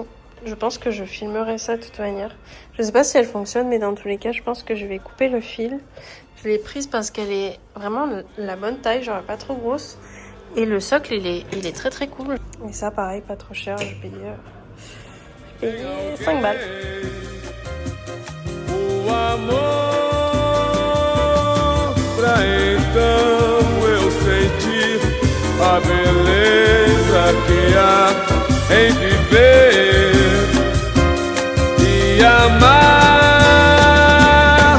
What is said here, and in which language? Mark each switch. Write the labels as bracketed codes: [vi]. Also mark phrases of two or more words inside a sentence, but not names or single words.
[fr] Je pense que je filmerai ça de toute manière. Je sais pas si elle fonctionne, mais dans tous les cas, je pense que je vais couper le fil. Je l'ai prise parce qu'elle est vraiment la bonne taille, genre pas trop grosse. Et le socle, il est très très cool. Et ça, pareil, pas trop cher. J'ai payé 5 balles. [pt] O amor, pra então eu sentir a beleza que há em viver e amar.